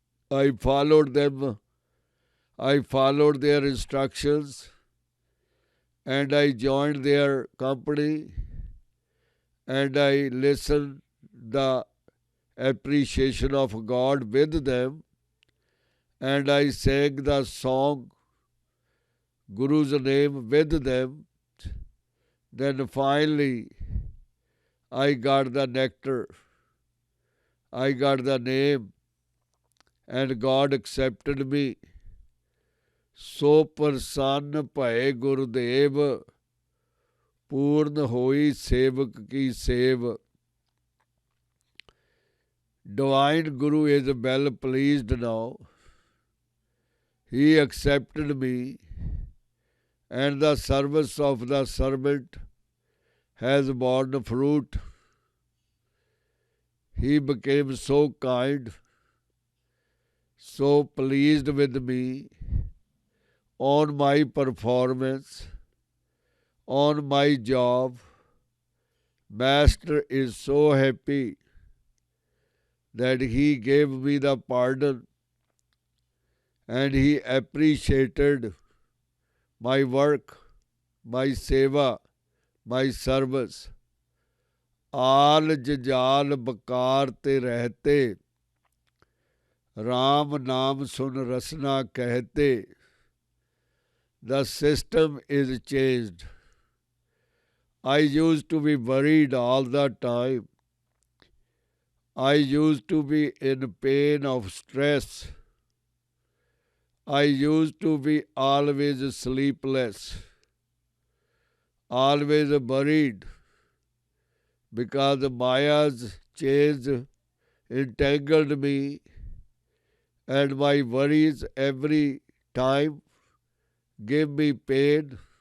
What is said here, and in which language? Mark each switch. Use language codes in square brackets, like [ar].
[en] I followed them. I followed their instructions, and I joined their company, and I listened the appreciation of God with them, and I sang the song Guru's name with them. Then finally I got the nectar, I got the name, and God accepted me. [pa] So प्रसन्न भये गुरुदेव, पूर्ण होई सेवक की save. [en] Divine Guru is well pleased now. He accepted me, and the service of the servant has borne fruit. He became so kind, so pleased with me on my performance, on my job. Master is so happy that he gave me the pardon, and he appreciated my work, my seva, my service. [pa] आल जजाल बकार ते रहते, राम नाम सुन रसना कहते. [en] The system is changed. I used to be worried all the time. I used to be in pain of stress. I used to be always sleepless, always worried, because Maya's chains entangled me, and my worries every time gave me pain.